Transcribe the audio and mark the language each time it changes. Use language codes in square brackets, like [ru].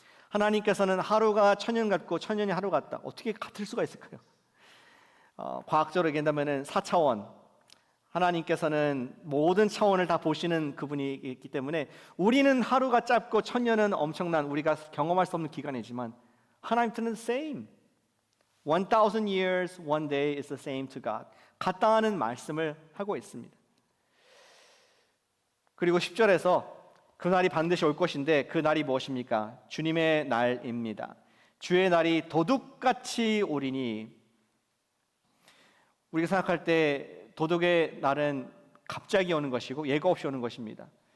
[ko] 하나님께서는 하루가 1000년 같고 1000년이 하루 같다. 어떻게 같을 수가 있을까요? 과학적으로 얘기한다면 4차원, 하나님께서는 모든 차원을 다 보시는 그분이 있기 때문에 우리는 하루가 짧고 1000년은 엄청난 우리가 경험할 수 없는 기간이지만 하나님께서는 same. [en] 1000 years, one day is the same to God. [ko] 같다는 말씀을 하고 있습니다. 그리고 10절에서 그 날이 반드시 올 것인데 그 날이 무엇입니까? 주님의 날입니다. 주의 날이 도둑같이 오리니. 우리가 생각할 때 도둑의 날은 갑자기 오는 것이고 예고 없이 오는 것입니다.